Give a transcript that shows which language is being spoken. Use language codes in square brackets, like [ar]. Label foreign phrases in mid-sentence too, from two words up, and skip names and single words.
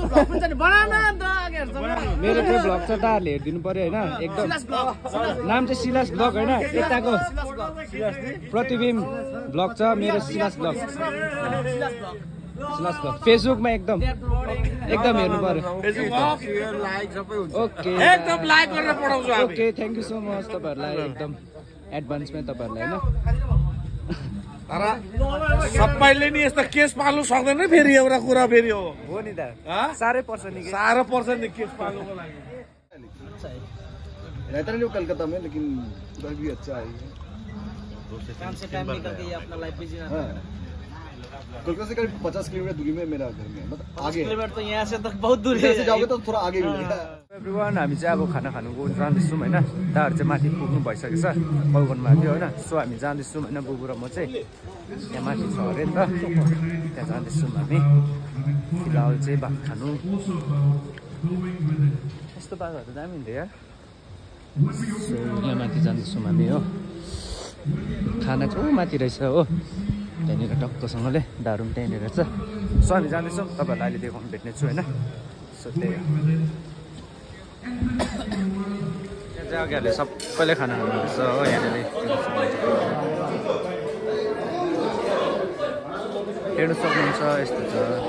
[ne] मेरो चाहिँ भ्लग छ दाहरूले हेरिदिनु पर्यो होइन एकदम नाम चाहिँ सिलास भ्लग होइन यताको प्रतिबिम्ब भ्लग छ मेरो सिलास भ्लग फेसबुकमा एकदम हेर्नु पर्यो ओके एकदम लाइक गरेर पठाउँछु हामी ओके [en] Thank you so much [ne] तपाईँहरूलाई एकदम एडभान्समै तपाईँहरूलाई होइन तर सबैले नि यस्तो केस पाल्नु सक्दैन फेरि एउटा कुरा फेरि हो नि त साह्रै पर्छ नि साह्रो पर्छ नि केस पाल्नुको लागि [hi] रहता नहीं वो कलकत्ता में लेकिन उधर भी अच्छा है काम से टाइम निकल के अपना लाइफ बिजी रहता है कोलकाता से करीब 50 किलोमीटर दूरी में मेरा घर में मतलब आगे किलोमीटर तो यहाँ से तक बहुत दूर है से जाओगे तो थोड़ा आगे मिलेगा [ne] एभ्रीवान हामी चाहिँ अब खाना खानुको जाँदैछौँ होइन दाहरू चाहिँ माथि पुग्नु भइसकेको छ बलगनमा थियो होइन सो हामी जाँदैछौँ होइन बुबु र म चाहिँ यहाँ माथि छ अरे नि त त्यहाँ जाँदैछौँ हामी फिलहाल चाहिँ भात खानु यस्तो बाटोहरू दामी हुन्थ्यो यार सो यहाँ माथि जाँदैछौँ हामी हो खाना चाहिँ माथि रहेछ हो त्यहाँनिर टक्कसँगले दारू पनि त्यहाँनिर रहेछ सो हामी जाँदैछौँ तपाईँहरूलाई अहिले देखाउनु भेट्ने छु होइन सो त्यही यहाँ चाहिँ अगाडि सबैले खाना खानुपर्छ हो यहाँनिर हेर्नु सक्नुहुन्छ यस्तो छ